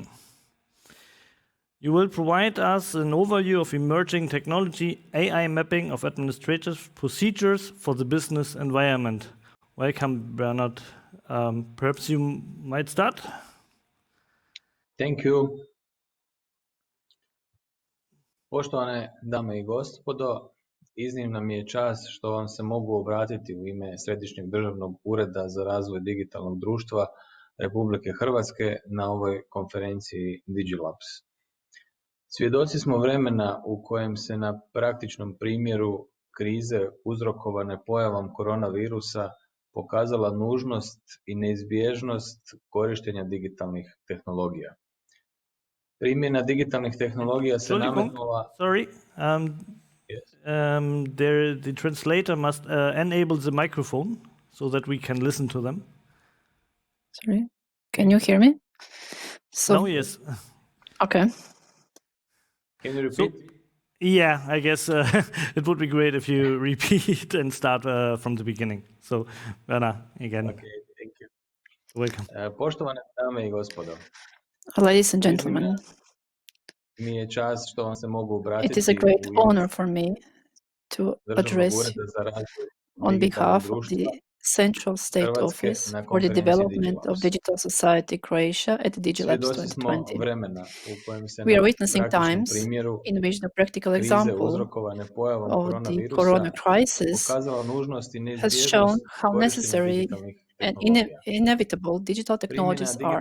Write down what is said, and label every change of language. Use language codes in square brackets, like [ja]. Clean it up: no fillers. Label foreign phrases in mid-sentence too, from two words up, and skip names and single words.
[en] You will provide us an overview of emerging technology, AI mapping of administrative procedures for the business environment. Welcome, Bernard. Perhaps you might start? Thank you. [hr] Poštovane dame i gospodo, iznimna mi je čast što vam se mogu obratiti u ime Središnjeg državnog ureda za razvoj digitalnog društva Republike Hrvatske na ovoj konferenciji DigiLabs. Svjedoci smo vremena u kojem se na praktičnom primjeru krize uzrokovane pojavom koronavirusa pokazala nužnost i neizbježnost korištenja digitalnih tehnologija. Primjena digitalnih tehnologija se nametnula... [en] Sorry, yes. The translator must enable the microphone so that we can listen to them. Sorry, can you hear me? Now, yes. Okay. Can you repeat? Yeah, I guess it would be great if you repeat and start from the beginning. So, Werner, again. Okay, thank you. Welcome. [hr] Poštovane dame i gospodo. [en] Ladies and gentlemen, [hr] mi je čast što vam se mogu obratiti. [en] It is a great honor for me to address on behalf of the Central State Office for the Development of Digital Society Croatia at Digilabs20. We are witnessing times in which the practical example of the corona crisis has shown how necessary and inevitable digital technologies are.